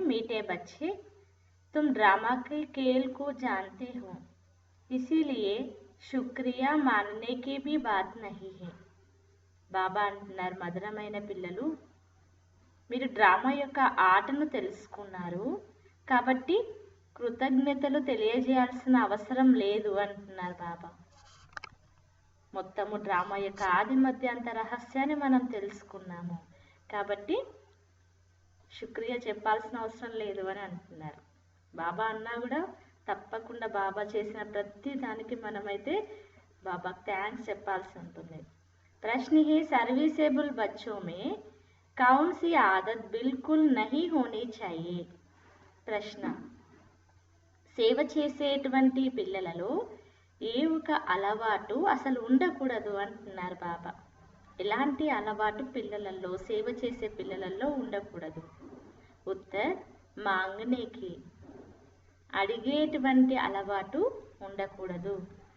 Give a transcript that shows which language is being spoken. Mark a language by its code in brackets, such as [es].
[hi] मीठे बच्चे, तुम ड्रामा के खेल को जानते हो, इसीलिए शुक्रिया मानने की भी बात नहीं है. [te] బాబా అంటున్నారు, మధురమైన పిల్లలు, మీరు డ్రామా యొక్క ఆటను తెలుసుకున్నారు కాబట్టి కృతజ్ఞతలు తెలియజేయాల్సిన అవసరం లేదు అంటున్నారు బాబా. మొత్తము డ్రామా యొక్క ఆది మధ్యాంత రహస్యాన్ని మనం తెలుసుకున్నాము కాబట్టి శుక్రియా చెప్పాల్సిన అవసరం లేదు అని అంటున్నారు. బాబా అన్నా కూడా తప్పకుండా బాబా చేసిన ప్రతి దానికి మనమైతే బాబాకి థ్యాంక్స్ చెప్పాల్సి ఉంటుంది. [hi] प्रश्न है, सर्विसेबल बच्चों में कौन सी आदत बिल्कुल नहीं होनी चाहिए? [te] ప్రశ్న, సేవ చేసేటువంటి పిల్లలలో ఏ ఒక అలవాటు అసలు ఉండకూడదు అంటున్నారు బాబా. ఎలాంటి అలవాటు పిల్లలలో, సేవ చేసే పిల్లలలో ఉండకూడదు? [hi] ఉత్తర్, మాంగనేకి, [te] అడిగేటువంటి అలవాటు ఉండకూడదు.